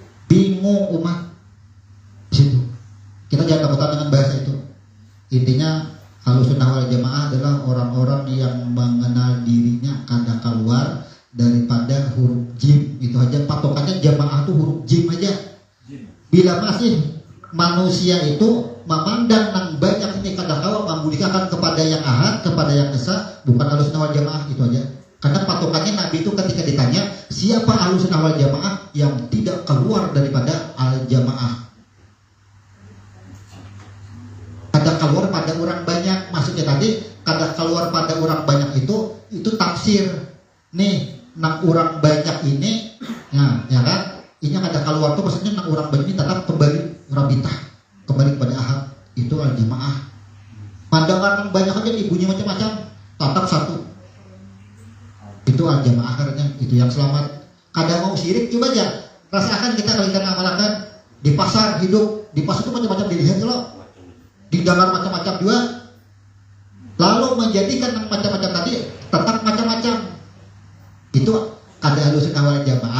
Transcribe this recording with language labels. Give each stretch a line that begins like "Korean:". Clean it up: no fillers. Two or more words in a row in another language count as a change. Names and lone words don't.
Indonesian: Bingung umat. Situ kita jangan takutan dengan bahasa itu. Intinya Ahlussunnah wal Jamaah adalah orang-orang yang mengenal dirinya
Banjar: kada keluar
Indonesian: daripada huruf jim. Itu aja patokannya jamaah tuh huruf jim aja. Bila masih manusia itu memandang
Banjar: nang banyak ini kada kawa membudikakan
Indonesian: kepada yang ahad, kepada yang esa, bukan Ahlussunnah wal Jamaah. Itu aja. Karena patokannya Nabi itu ketika ditanya siapa Ahlussunnah wal Jamaah yang tidak keluar daripada al jamaah,
Banjar: kada keluar pada orang banyak. Maksudnya tadi kada keluar pada orang banyak itu tafsir nih nang orang banyak ini ya kan, ini kada keluar tuh maksudnya nang orang banyak ini tetap kembali rabitah, kembali kepada ahad, itu al jamaah.
Indonesian: Pandangan
Banjar: nang banyak
Indonesian: aja ibunya macam-macam tetap satu, itu al jamaah. Karena itu yang selamat.
Banjar: Kada mau
Indonesian: syirik coba aja rasakan kita kalau kita ngamalkan di pasar hidup, di pasar itu macam-macam dilihat loh, didengar macam-macam juga, lalu menjadikan yang macam-macam tadi tetap macam-macam. Itu kada Ahlussunnah wal Jamaah.